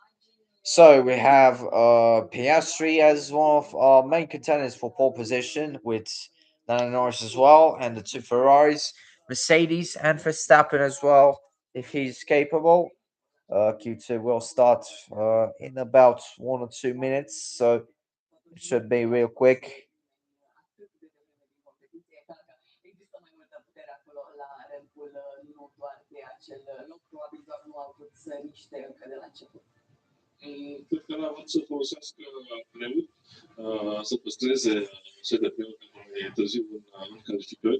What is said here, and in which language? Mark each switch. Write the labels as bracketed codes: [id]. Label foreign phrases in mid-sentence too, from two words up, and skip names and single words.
[en] So we have Piastri as one of our main contenders for pole position, with Lando Norris as well, and the 2 Ferraris, Mercedes and Verstappen as well, if he's capable. Q2 will start in about 1 or 2 minutes, so it should be real quick. [ro] Cred că n-a vrut să folosească preut, să păstreze CDP-ul pentru mai târziu în calificări.